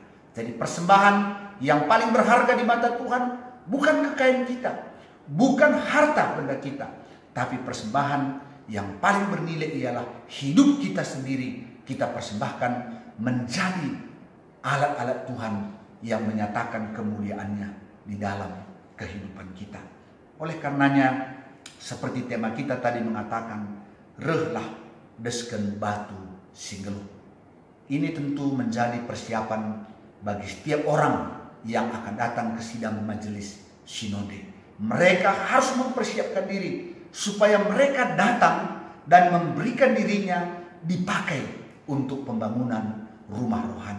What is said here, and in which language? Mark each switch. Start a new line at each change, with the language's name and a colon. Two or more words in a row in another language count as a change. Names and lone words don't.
Indonesian: Jadi persembahan yang paling berharga di mata Tuhan bukan kekayaan kita, bukan harta benda kita, tapi persembahan yang paling bernilai ialah hidup kita sendiri. Kita persembahkan menjadi alat-alat Tuhan yang menyatakan kemuliaannya di dalam kehidupan kita. Oleh karenanya, seperti tema kita tadi mengatakan,
Batak Karo: rehlah desken batu singgeluh.
Indonesian: Ini tentu menjadi persiapan bagi setiap orang yang akan datang ke sidang majelis sinode. Mereka harus mempersiapkan diri supaya mereka datang dan memberikan dirinya dipakai untuk pembangunan rumah rohani.